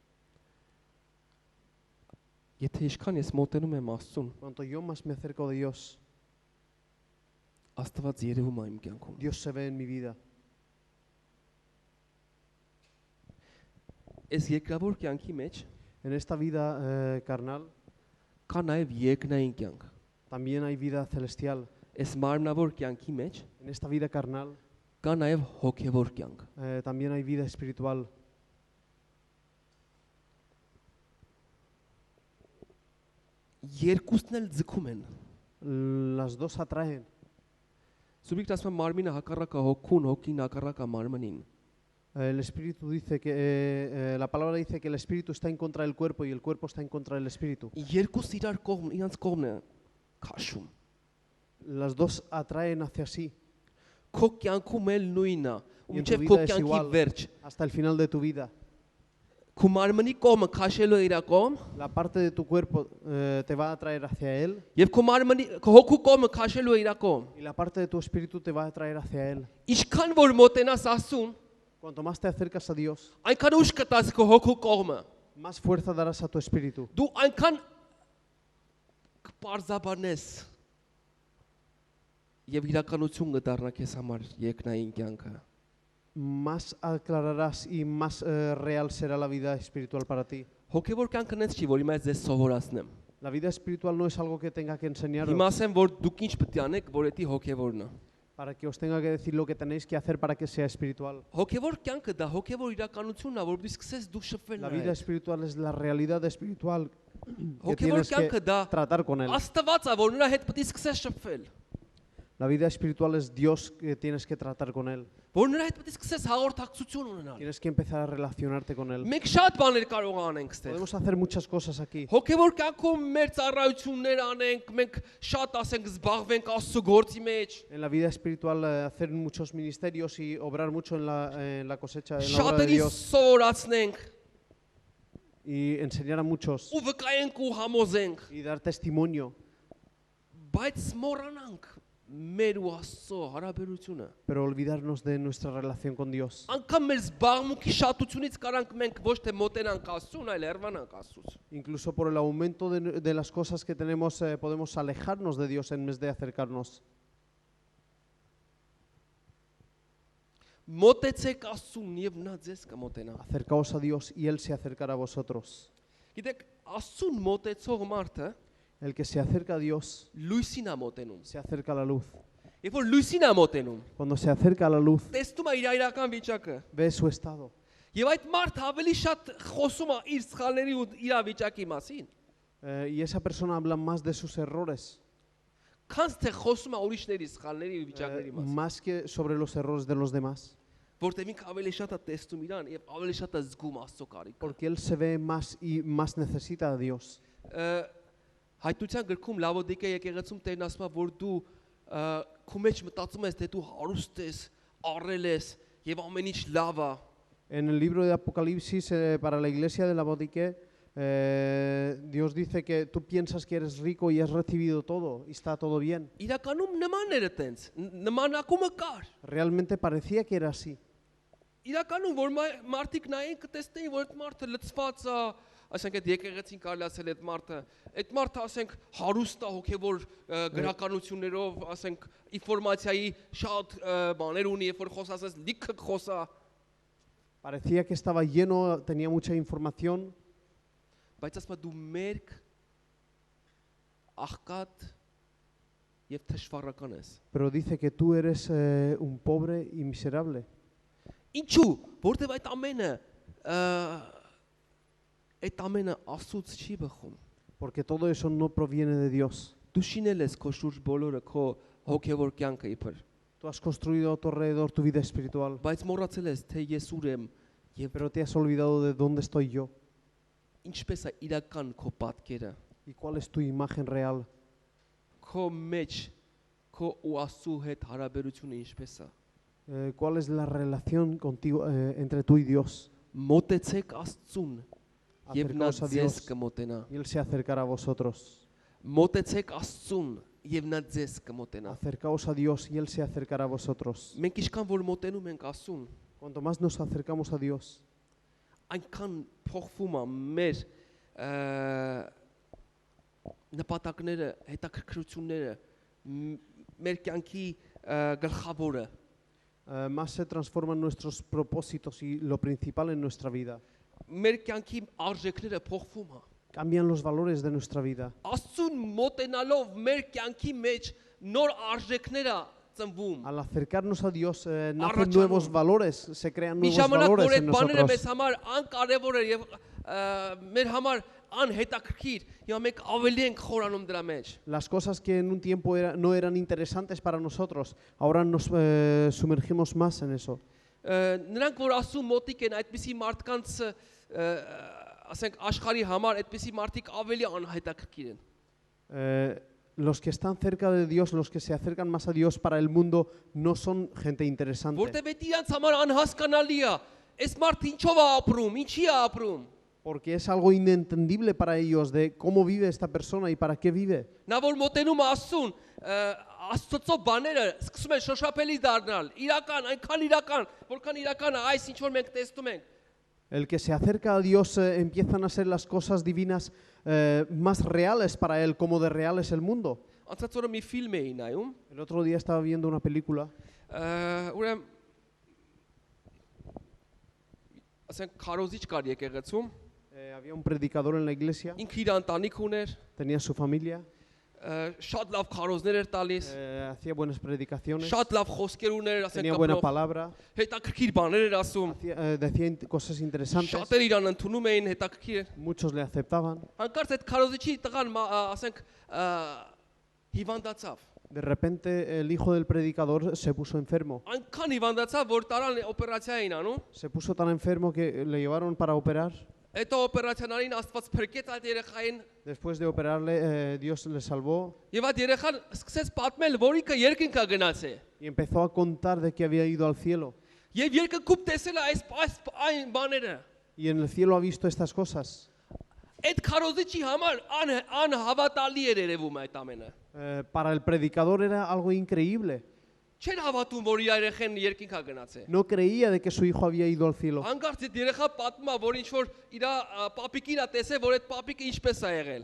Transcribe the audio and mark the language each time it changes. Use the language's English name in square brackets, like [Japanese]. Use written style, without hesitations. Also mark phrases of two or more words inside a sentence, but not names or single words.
[Armenian] Եթե ինչքան ես մոտենում եմ Աստծուն, [Spanish] Cuanto yo más me acerco de Dios, [Armenian] Աստված երևում է իմ կյանքում։ [Spanish] Dios se ve en mi vida. [Armenian] Այս երկրավոր կյանքի մեջ [Spanish] En esta vida carnal [Armenian] կա նաև երկնային կյանք։ [Spanish] también hay vida celestial. [Armenian] Այս մարմնավոր կյանքի մեջ [Spanish] En esta vida carnal [Armenian] կա նաև հոգևոր կյանք։ [Spanish] también hay vida espiritual. [Armenian] Երկուսն էլ ձգում են։ [Spanish] Las dos atraen. [Armenian] Սուբիկտ ասում է մարմինը հակառակ է հոգուն, հոգին հակառակ է մարմնին։ [Spanish] El espíritu dice que la palabra dice que el espíritu está en contra del cuerpo y el cuerpo está en contra del espíritu. [Armenian] Երկուս իրար կողմ, իրանց կողմն է քաշում։ [Spanish] Las dos atraen hacia sí. [Armenian] Քո կյանքում էլ նույնն է։ [Spanish] Y en tu [Armenian] Մինչև [Spanish] vida [Armenian] քո [Spanish] es [Armenian] կյանքի [Spanish] igual. [Armenian] վերջ։ [Spanish] Hasta el final de tu vida. [Armenian] Քո մարմնի կողմը քաշելու է իր կողմ, [Spanish] La parte de tu cuerpo te va a atraer hacia él [Armenian] եւ քո մարմնի քո հոգու կողմը քաշելու է իր կողմ։ [Spanish] y la parte de tu espíritu te va a atraer hacia él. [Armenian] Ինչքան որ մոտենաս Աստծուն, [Spanish] Cuanto más te acercas a Dios, [Armenian] այնքան ուշ կտաս քո հոգու կողմը։ [Spanish] más fuerza darás a tu espíritu. [Armenian] Դու այնքան կպարզաբանես եւ իրականություն կդառնա քեզ համար երկնային կյանքը։ [Spanish] Más aclararás y más real será la vida espiritual para ti. [Armenian] Հոգեվոր կյանքը նենց չի, որ հիմա ես ձեզ սովորացնեմ։ [Spanish] La vida espiritual no es algo que tenga que enseñaros [Armenian] Հիմա ասեմ, որ դուք ինչ պետք է անեք, որ դա հոգեվորն է։ [Spanish] para que os tenga que decir lo que tenéis que hacer para que sea espiritual. [Armenian] Հոգեվոր կյանքը դա հոգեվոր իրականությունն է, որ դու սկսես դու շփվել [Spanish] La vida [Armenian] նրա։ [Spanish] espiritual es la realidad espiritual que [Armenian] Հոգեվոր [Spanish] tienes [Armenian] կյանքը [Spanish] que [Armenian] դա [Spanish] tratar con él. [Armenian] Աստված է, որ նրա հետ պետք է սկսես շփվել։ [Spanish] La vida espiritual es Dios que tienes que tratar con él. [Armenian] Որ նրա հետ պետք է սկսես հաղորդակցություն ունենալ։ [Spanish] Tienes que empezar a relacionarte con él. [Armenian] Մենք շատ բաներ կարող անենք ստեղ։ [Spanish] Podemos hacer muchas cosas aquí. [Armenian] Հոգեվոր կյանքում մեր ծառայություններ անենք, մենք շատ ասենք զբաղվենք Աստծո գործի մեջ։ [Spanish] En la vida espiritual hacer muchos ministerios y obrar mucho en la cosecha, en la obra de [Armenian] Շատերի [Spanish] Dios [Armenian] սովորացնենք, [Spanish] y enseñar a muchos [Armenian] ու վկայենք ու համոզենք, [Spanish] y dar testimonio. [Armenian] բայց մոռանանք մեր ու Աստծո հարաբերությունը։ [Spanish] Pero olvidarnos de nuestra relación con Dios. [Armenian] Անկամ մեր զբաղմունքի շատությունից կարանք մենք ոչ թե մոտենանք Աստծուն, այլ հեռվանանք Աստծուց։ [Spanish] Incluso por el aumento de las cosas que tenemos, podemos alejarnos de Dios en vez de acercarnos. [Armenian] Մոտեցեք Աստծուն եւ նա ձեզ կմոտենա։ [Spanish] Acercaos a Dios y Él se acercará a vosotros. [Armenian] Գիտեք, Աստծուն մոտեցող մարդը [Spanish] El que se acerca a Dios [Armenian] լույսին է մոտենում։ [Spanish] se acerca a la luz. [Armenian] Երբ որ լույսին է մոտենում, [Spanish] Cuando se acerca a la luz, [Armenian] տեսնում է իր իրական վիճակը։ [Spanish] ve su estado. [Armenian] Եվ այդ մարդը ավելի շատ խոսում է իր սխալների ու իր վիճակի մասին։ [Spanish] Y esa persona habla más de sus errores, [Armenian] Քանց թե խոսում է ուրիշների սխալների ու վիճակների մասին։ [Spanish] más que sobre los errores de los demás. [Armenian] Որտեղ ինքը ավելի շատ է տեսնում իրան եւ ավելի շատ է զգում Աստծո կարիքը։ [Spanish] Porque él se ve más y más necesita a Dios. [Armenian] Հայտնության գրքում Լավոդիկե եկեղեցում Տերն ասում է, որ դու քո մեջ մտածում ես, թե դու հարուստ ես, առել ես եւ ամեն ինչ լավ է։ [Spanish] En el libro de Apocalipsis, para la iglesia de la Laodiquea, Dios dice que tú piensas que eres rico y has recibido todo y está todo bien. [Armenian] Իրականում նման էր այտենց, նմանակումը կար։ [Spanish] Realmente parecía que era así. [Armenian] Իրականում որ մարդիկ նայեն կտեսնեին, որ այդ մարդը լծված է, ասենք այդ եկեղեցին կարելի ասել այդ մարդը ասենք հարուստ է հոգևոր գրականություններով, ասենք ինֆորմացիայի շատ բաներ ունի, երբ որ խոսած լիքը խոսա, [Spanish] Parecía que estaba lleno, tenía mucha información, [Armenian] բայց ասում դու մերկ աղքատ եւ թշվառական ես։ [Spanish] pero dice que tú eres un pobre y miserable. [Armenian] Ինչու? Որտեւ այդ ամենը Աստծուց չի բխում։ [Spanish] Porque todo eso no proviene de Dios. [Armenian] Դու շինել ես քո շուրջ բոլորը քո հոգևոր կյանքը իբր, [Spanish] Tú has construido a tu alrededor tu vida espiritual, [Armenian] բայց մոռացել ես թե ես ուր եմ եւ [Spanish] pero te has olvidado de dónde estoy yo [Armenian] ինչպես է իրական քո պատկերը, [Spanish] y cuál es tu imagen real, [Armenian] քո մեջ քո ու Աստծո հետ հարաբերությունը ինչպես է։ [Spanish] cuál es la relación contigo, entre tú y Dios. [Armenian] Մոտեցեք Աստծուն եւ նա [Spanish] Acercaos a [Armenian] ձեզ [Spanish] Dios [Armenian] կմոտենա։ [Spanish] y Él se acercará a vosotros. [Armenian] Մոտեցեք Աստծուն եւ նա ձեզ կմոտենա։ [Spanish] Acercaos a Dios y Él se acercará a vosotros. [Armenian] Մենք ինչքան որ մոտենում ենք Աստծուն, [Spanish] Cuanto más nos acercamos a Dios, [Armenian] այնքան փոխվում է մեր նպատակները, հետաքրքրությունները, մեր կյանքի գլխավորը։ [Spanish] más se transforman nuestros propósitos y lo principal en nuestra vida. [Armenian] Մեր կյանքի արժեքները փոխվում է։ [Spanish] Cambian los valores de nuestra vida. [Armenian] Աստծուն մոտենալով մեր կյանքի մեջ նոր արժեքներ է ծնվում։ [Spanish] Al acercarnos a Dios, nacen Arrachamos. nuevos valores, se crean [Armenian] Մի [Spanish] nuevos [Armenian] ժամանակ որ [Spanish] valores [Armenian] այդ [Spanish] en [Armenian] բաները մեզ [Spanish] nosotros. [Armenian] համար անկարևոր էր եւ մեր համար անհետաքրքիր, հիմա մենք ավելի ենք խորանում դրա մեջ։ [Spanish] Las cosas que en un tiempo no eran interesantes para nosotros, ahora nos sumergimos más en eso. [Armenian] Նրանք որ Աստծո մոտիկ են, այդպիսի մարդկանց ասենք աշխարհի համար այդպիսի մարդիկ ավելի անհետաքրքիր են։ [Spanish] Los que están cerca de Dios, los que se acercan más a Dios para el mundo, no son gente interesante. [Armenian] Որտեւ այդ իրանց համար անհասկանալի է։ Այս մարդը ինչով է ապրում, ինչի է ապրում։ [Spanish] Porque es algo inentendible para ellos de cómo vive esta persona y para qué vive. [Armenian] Նա որ մոտենում է Աստծուն, Աստծո բաները սկսում են շոշափելի դառնալ, իրական, այնքան իրական, որքան իրական է այս ինչ որ մենք տեսնում ենք։ [Spanish] El que se acerca a Dios empiezan a ser las cosas divinas más reales para él, como de real es el mundo. [Armenian] Անցած օրը մի ֆիլմ էի նայում, [Spanish] El otro día estaba viendo una película, [Armenian] ուրեմն ասենք քարոզիչ կար եկեղեցում, [Spanish] había un predicador en la iglesia, [Armenian] ինքը իր ընտանիք ուներ, [Spanish] tenía su familia, [Armenian] շատ լավ քարոզներ էր տալիս, [Spanish] hacía buenas predicaciones, [Armenian] շատ լավ խոսքեր ուներ, ասենք [Spanish] tenía buena [Armenian] կապրով, [Spanish] palabra, [Armenian] հետաքրքիր բաներ էր ասում, [Spanish] decía cosas interesantes, [Armenian] շատեր իրան ընդունում էին, հետաքրքիր էր։ [Spanish] muchos le aceptaban. [Armenian] Հանկարծ այդ քարոզիչի տղան ասենք հիվանդացավ։ [Spanish] De repente el hijo del predicador se puso enfermo. [Armenian] Այնքան հիվանդացավ, որ տարան օպերացիա էին անում։ [Spanish] Se puso tan enfermo que le llevaron para operar. [Armenian] Այդ օպերացիաներին Աստված փրկեց այդ երեխային, [Spanish] Después de operarle, Dios le salvó [Armenian] եւ այդ երեխան սկսեց պատմել, որ ինքը երկինքա գնացել։ [Spanish] y empezó a contar de que había ido al cielo. [Armenian] Եվ երկնքում տեսել է այն բաները։ [Spanish] Y en el cielo ha visto estas cosas. [Armenian] Այդ քարոզիչի համար անհավատալի էր երևում այդ ամենը։ [Spanish] Para el predicador era algo increíble. [Armenian] Չեն հավատում, որ իր երեխան երկինքա գնացել։ [Spanish] No creía de que su hijo había ido al cielo. [Armenian] Հանկարծ այդ երեխա պատմում է, որ ինչ որ իր պապիկին է տեսել, որ այդ պապիկը ինչպես է եղել։